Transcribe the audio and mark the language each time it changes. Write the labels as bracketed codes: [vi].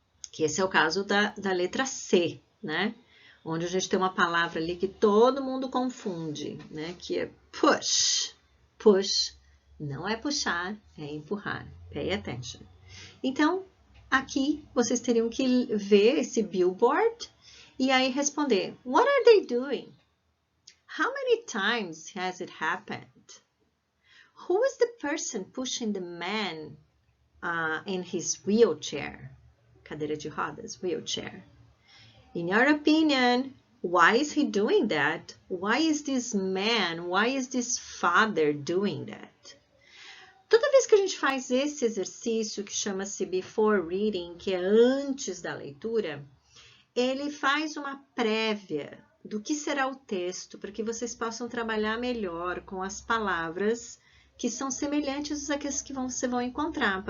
[pt] Que esse é o caso da letra C, né? Onde a gente tem uma palavra ali que todo mundo confunde, né? Que é push. Push não é puxar, é empurrar. [en] Pay attention. [pt] Então, aqui vocês teriam que ver esse billboard e aí responder: [en] What are they doing? How many times has it happened? Who is the person pushing the man in his wheelchair? [pt] Cadeira de rodas, [en] wheelchair. In your opinion, why is he doing that? Why is this man, why is this father doing that? [pt] Toda vez que a gente faz esse exercício, que chama-se before reading, que é antes da leitura, ele faz uma prévia do que será o texto, para que vocês possam trabalhar melhor com as palavras que são semelhantes àquelas que vocês vão encontrar.